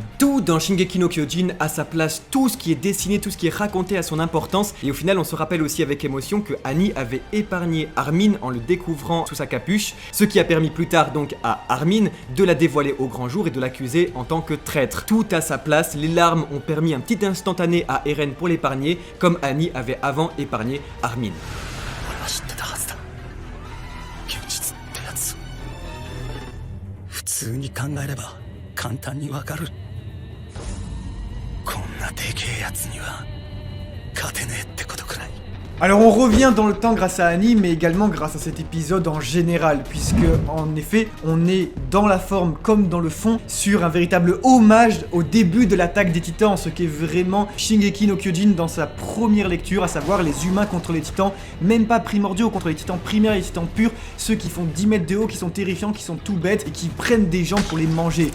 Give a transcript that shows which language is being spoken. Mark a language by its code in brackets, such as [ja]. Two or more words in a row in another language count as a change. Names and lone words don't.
[fr] Tout dans Shingeki no Kyojin a sa place, tout ce qui est dessiné, tout ce qui est raconté a son importance et au final on se rappelle aussi avec émotion que Annie avait épargné Armin en le découvrant sous sa capuche, ce qui a permis plus tard donc à Armin de la dévoiler au grand jour et de l'accuser en tant que traître. Tout à sa place, les larmes ont permis un petit instantané à Eren pour l'épargner, comme Annie avait avant épargné Armin. [ja] 俺は知ってたはずだ。現実ってやつ。普通に考えれば簡単にわかる。こんなでけえやつには勝てねえってことくらい。 [fr] Alors on revient dans le temps grâce à Annie, mais également grâce à cet épisode en général, puisque en effet, on est dans la forme comme dans le fond sur un véritable hommage au début de l'attaque des titans, ce qu'est vraiment Shingeki no Kyojin dans sa première lecture, à savoir les humains contre les titans, même pas primordiaux, contre les titans primaires et les titans purs, ceux qui font 10 mètres de haut, qui sont terrifiants, qui sont tout bêtes et qui prennent des gens pour les manger.